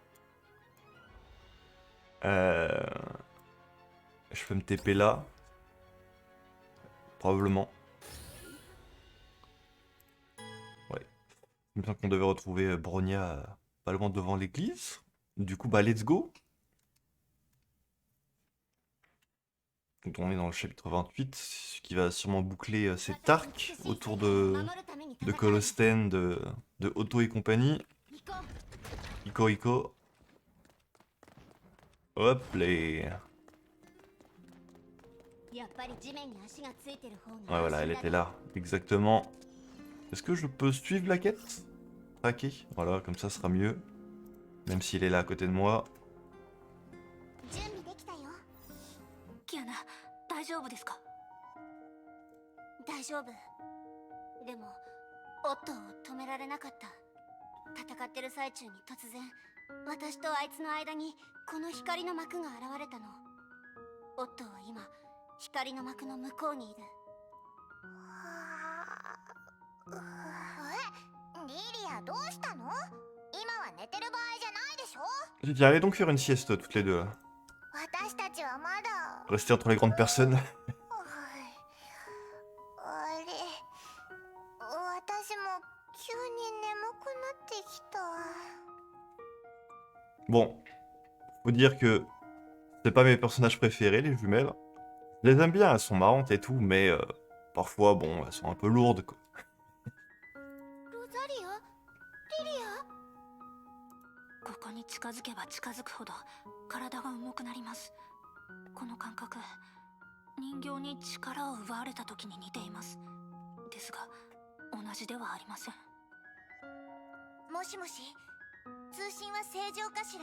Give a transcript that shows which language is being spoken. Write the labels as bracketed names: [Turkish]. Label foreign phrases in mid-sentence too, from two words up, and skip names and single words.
[French] Euh, je peux me TP là. Probablement. Ouais. Il me semble qu'on devait retrouver Bronya pas loin devant l'église. Du coup, bah, [English] let's go. [French] Donc on est dans le chapitre 28, ce qui va sûrement boucler cet arc autour de Colosten, de Otto et compagnie. Ico Ico. Hop les. Ouais voilà, elle était là, exactement. Est-ce que je peux suivre la quête? Traquer. Voilà, comme ça sera mieux. Même s'il est là à côté de moi. [Japanese] キアナ、大丈夫ですか？大丈夫。でも、オットーを止められなかった。戦ってる最中に突然、私とあいつの間にこの光の幕が現れたの。オットーは今、光の幕の向こうにいる。リリア、どうしたの？今は寝てる場合じゃないでしょ？ [French] J'ai allez donc faire une sieste toutes les deux là. [Japanese] 私たちはまだ。 [French] Rester entre les grandes personnes. [Japanese] あれ、私も急に眠くなってきた。 [French] Bon, faut dire que c'est pas mes personnages préférés, les jumelles. Je les aime bien, elles sont marrantes et tout, mais parfois, bon, elles sont un peu lourdes quoi. [Japanese] ロザリア？リリア？ここに近づけば近づくほど体が重くなります。この感覚、人形に力を奪われた時に似ています。ですが、同じではありません。もしもし、通信は正常かしら？